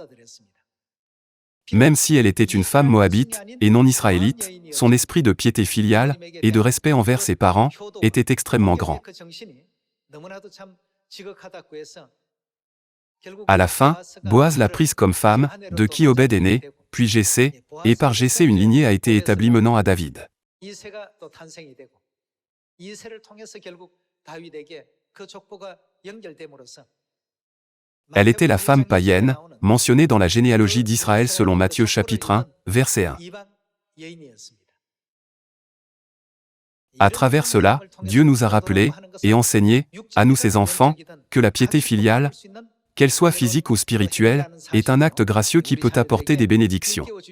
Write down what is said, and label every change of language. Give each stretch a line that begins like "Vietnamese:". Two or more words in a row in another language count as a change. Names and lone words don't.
French: Même si elle était une femme moabite et non israélite, son esprit de piété filiale et de respect envers ses parents était extrêmement grand. À la fin, Boaz l'a prise comme femme, de qui Obed est né, puis Jessé, et par Jessé une lignée a été établie menant à David.
Korean: 이새가 또 탄생이 되고 이새를 통해서 결국 다윗에게 그 족보가 연결됨으로써
French: Elle était la femme païenne, mentionnée dans la généalogie d'Israël selon Matthieu chapitre 1, verset 1. À travers cela, Dieu nous a rappelé, et enseigné, à nous ses enfants, que la piété filiale, qu'elle soit physique ou spirituelle, est un acte gracieux qui peut apporter des bénédictions.